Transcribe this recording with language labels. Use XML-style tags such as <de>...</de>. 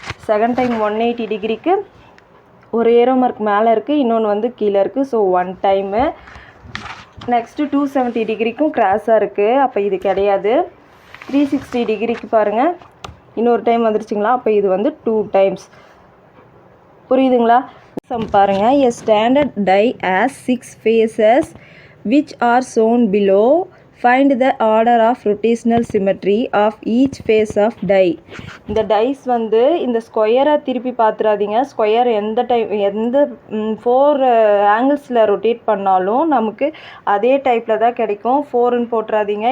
<ta>Second time 180 டிகிரிக்கு ஒரு arrow mark மேலே இருக்குது, இன்னொன்று வந்து கீழே இருக்குது. So 1 time. நெக்ஸ்ட்டு 270 டிகிரிக்கும் கிராஸாக இருக்குது, அப்போ இது கிடையாது. 360 டிகிரிக்கு பாருங்கள் இன்னொரு டைம் வந்துருச்சுங்களா, அப்போ இது வந்து 2 டைம்ஸ். புரியுதுங்களா? சம் பாருங்கள்.</ta> <en>A standard die has 6 faces which are shown below. Find the order of rotational symmetry of each face of die.</en> <ta>இந்த டைஸ் வந்து இந்த ஸ்கொயரை திருப்பி பார்த்துறாதீங்க. ஸ்கொயர் எந்த 4 ஆங்கிள்ஸில் ரொட்டேட் பண்ணாலும் நமக்கு அதே டைப்பில் தான் கிடைக்கும். 4ன்னு போட்டுறாதீங்க.</ta>